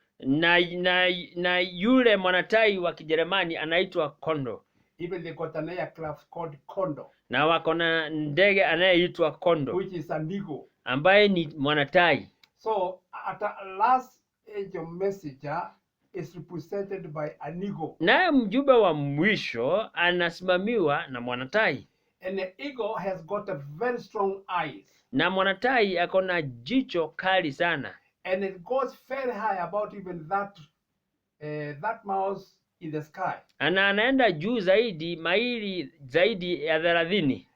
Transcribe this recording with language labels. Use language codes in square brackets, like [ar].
[sw] Na yule mwanatai wa Kijerumani anaitwa condor. [en] Even they got an aircraft called condor. [sw] Na wako na ndege anayeitwa condor, [en] which is an eagle, [sw] ambaye ni mwanatai. [en] So at the last age of messenger is represented by an eagle. [sw] Naye mjumbe wa mwisho anasimamiwa na mwanatai. [en] And the eagle has got a very strong eyes. [sw] Na mwanatai ako na jicho kali sana. [en] And it goes very high, about even that mouse in the sky. [sw] Anaenda juu zaidi, maili zaidi ya 30.